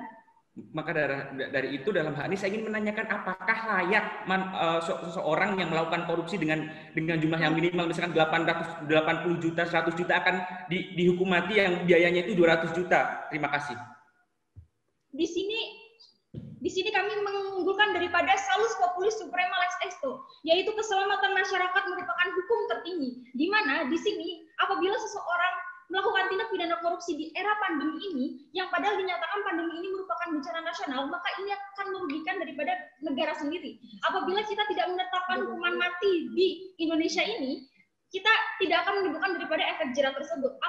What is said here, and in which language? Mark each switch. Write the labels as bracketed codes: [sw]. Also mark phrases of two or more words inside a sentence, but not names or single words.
[id] Maka dari itu dalam hal ini saya ingin menanyakan apakah layak seseorang yang melakukan korupsi dengan jumlah yang minimal misalkan 880 juta, 100 juta akan dihukum mati yang biayanya itu 200 juta. Terima kasih. Di sini kami mengunggulkan daripada [la] salus populis suprema lex esto, [id] yaitu keselamatan masyarakat merupakan hukum tertinggi, di mana di sini apabila seseorang melakukan tindak pidana korupsi di era pandemi ini, yang padahal dinyatakan pandemi ini merupakan bencana nasional, maka ini akan merugikan daripada negara sendiri. Apabila kita tidak menetapkan hukuman mati di Indonesia ini, kita tidak akan menimbulkan daripada efek jerah tersebut.